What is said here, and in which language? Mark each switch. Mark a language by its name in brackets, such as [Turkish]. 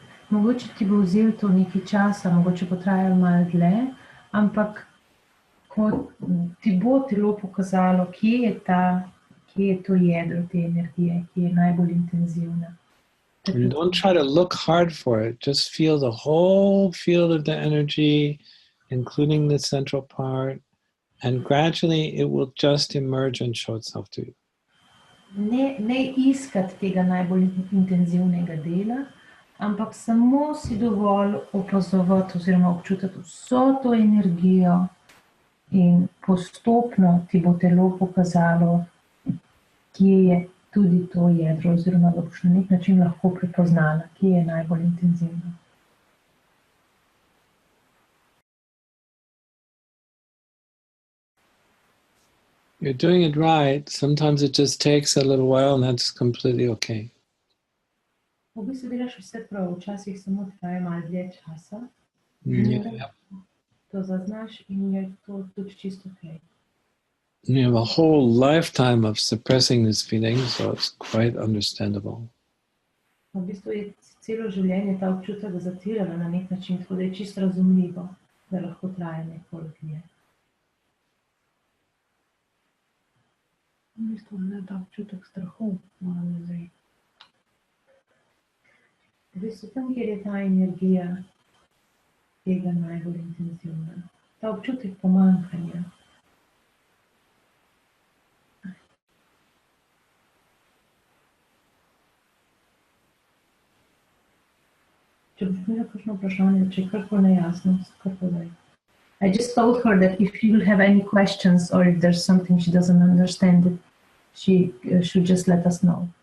[Slovenian] Mogoče ti bo vzel to nekaj časa, mogoče bo trajalo malo dlje, ampak ko ti bo telo pokazalo, kje je to jedro te energije, ki je najbolj intenzivna. [English] And don't try to look hard for it. Just feel the whole field of the energy, including the central part. And gradually it will just emerge and show itself to you. [Slovenian] Ne iskati tega najbolj intenzivnega dela, ampak samo si dovolj opazovati oziroma občutiti vso to energijo in postopno ti bo telo pokazalo, kje je tudi to jedro oziroma da boš na nek način lahko prepoznala, kje je najbolj intenzivno. [English] You're doing it right. Sometimes it just takes a little while and that's completely okay. [Slovenian] V bistvu delaš vse prav, včasih samo traja malo dlje časa. [English] Yeah. [Slovenian] To zaznaš in je to tudi čisto okay. [English] You have a whole lifetime of suppressing this feeling, so it's quite understandable. [Slovenian] V bistvu je celo življenje ta občutek zatirala na nek način, tako da je čisto razumljivo, da lahko traja nekoliko dlje. V bistvu ne ta občutek strahu, moram zdaj. V bistvu tam, kjer je ta energija tega najbolj intenzivna. Ta občutek pomanjkanja. Če boš imela kakšno vprašanje, če je karkoli nejasno, kar povej. [English] I just told her that if she will have any questions or if there's something she doesn't understand, that she should just let us know.